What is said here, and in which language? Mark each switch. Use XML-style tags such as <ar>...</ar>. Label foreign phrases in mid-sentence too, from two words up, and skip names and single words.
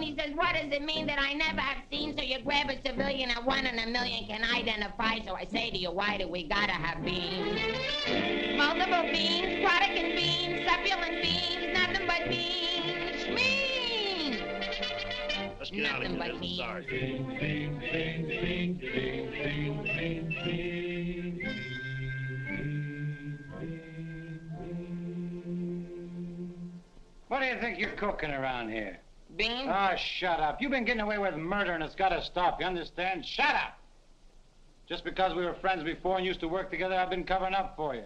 <en>He says, what does it mean that I never have seen? So you grab a civilian that 1 in a million can identify. So I say to you, why do we gotta have beans? Multiple beans, product and beans, succulent beans, nothing but beans. Schmean! Let's get out of here. There's a sergeant. Bean, bean, bean, bean, bean, bean, bean, bean. What do you think you're cooking around here? Beans? Oh, shut up. You've been getting away with murder and it's got to stop, you understand? Shut up! Just because we were friends before and used to work together, I've been covering up for you.</en>